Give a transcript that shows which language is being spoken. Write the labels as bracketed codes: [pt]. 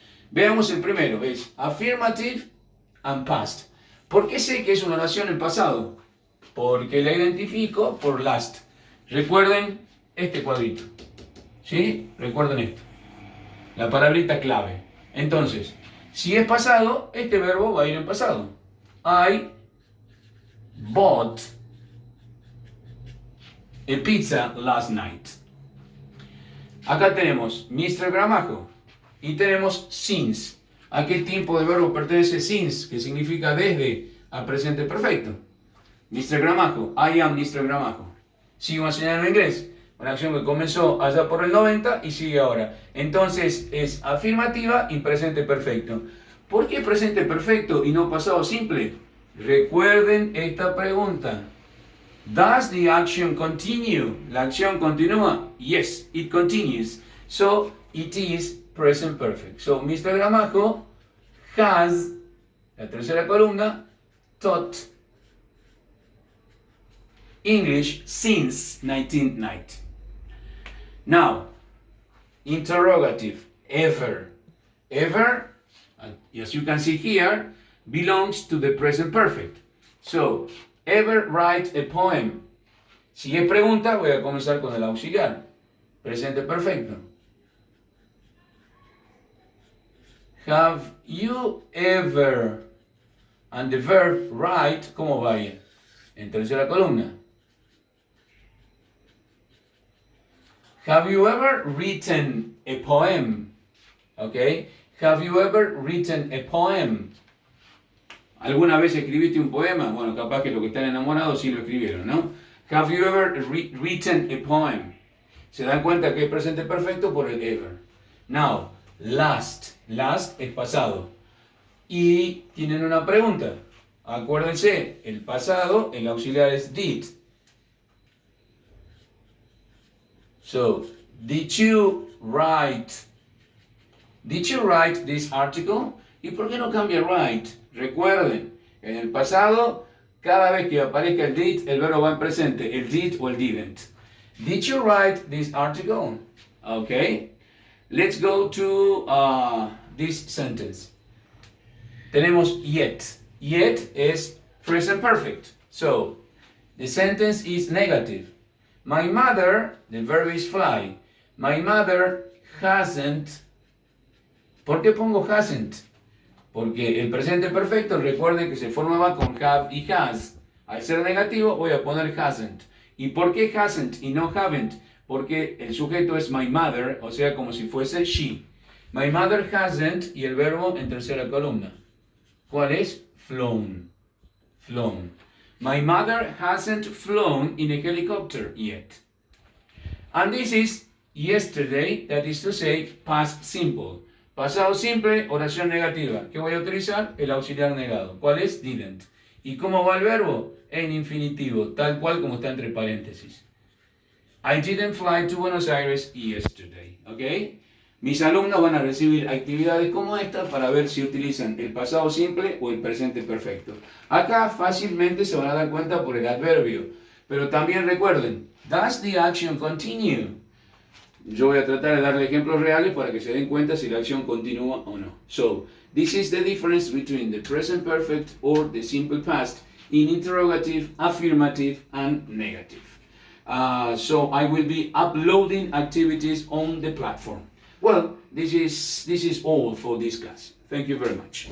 [es] Veamos el primero, es [en] affirmative and past. [es] ¿Por qué sé que es una oración en pasado? Porque la identifico por last. Recuerden este cuadrito. ¿Sí? Recuerden esto. La palabrita clave. Entonces, si es pasado, este verbo va a ir en pasado. [en] I bought a pizza last night. [es] Acá tenemos Mr. Gramajo y tenemos since. ¿A qué tipo de verbo pertenece since? Que significa desde al presente perfecto. Mr. [en] Gramajo, I am Mr. Gramajo. [es] Sigo enseñando inglés. Una acción que comenzó allá por el 90 y sigue ahora. Entonces es afirmativa y presente perfecto. ¿Por qué presente perfecto y no pasado simple? Recuerden esta pregunta. [en] Does the action continue? [es] ¿La acción continúa? [en] Yes, it continues. So it is present perfect. So Mr. Gramajo has, [es] la tercera columna, [en] taught English since 1990. Now, interrogative, ever. Ever, as you can see here, belongs to the present perfect. So, ever write a poem. [es] Si es pregunta, voy a comenzar con el auxiliar. Presente perfecto. [en] Have you ever, and the verb write, [es] ¿cómo va a ir? En tercera columna. [en] Have you ever written a poem? Okay. Have you ever written a poem? [es] ¿Alguna vez escribiste un poema? Bueno, capaz que los que están enamorados sí lo escribieron, ¿no? [en] Have you ever written a poem? [es] Se dan cuenta que es presente perfecto por el ever. [en] Now, last. [es] Last es pasado. Y tienen una pregunta. Acuérdense, el pasado, el auxiliar es did. [en] So, did you write this article? [es] ¿Y por qué no cambia write? Recuerden, en el pasado, cada vez que aparezca el did, el verbo va en presente, el did o el didn't. [en] Did you write this article? Okay. Let's go to this sentence. Tenemos yet. Yet is present perfect. So, the sentence is negative. My mother, the verb is fly. My mother hasn't. [es] ¿Por qué pongo [en] hasn't? [es] Porque el presente perfecto, recuerden que se formaba con have y has. Al ser negativo, voy a poner hasn't. ¿Y por qué hasn't y no haven't? Porque el sujeto es [en] my mother, [es] o sea, como si fuese she. [en] My mother hasn't [es] y el verbo en tercera columna. ¿Cuál es? Flown. Flown. [en] My mother hasn't flown in a helicopter yet. And this is yesterday, that is to say, past simple. [es] Pasado simple, oración negativa. ¿Qué voy a utilizar? El auxiliar negado. ¿Cuál es? Didn't. ¿Y cómo va el verbo? En infinitivo, tal cual como está entre paréntesis. [en] I didn't fly to Buenos Aires yesterday. [es] ¿Ok? Mis alumnos van a recibir actividades como esta para ver si utilizan el pasado simple o el presente perfecto. Acá fácilmente se van a dar cuenta por el adverbio. Pero también recuerden, [en] does the action continue? [es] Yo voy a tratar de darle ejemplos reales para que se den cuenta si la acción continúa o no. [en] So, this is the difference between the present perfect or the simple past in interrogative, affirmative, and negative. So I will be uploading activities on the platform. Well, this is all for this class. Thank you very much. Bye.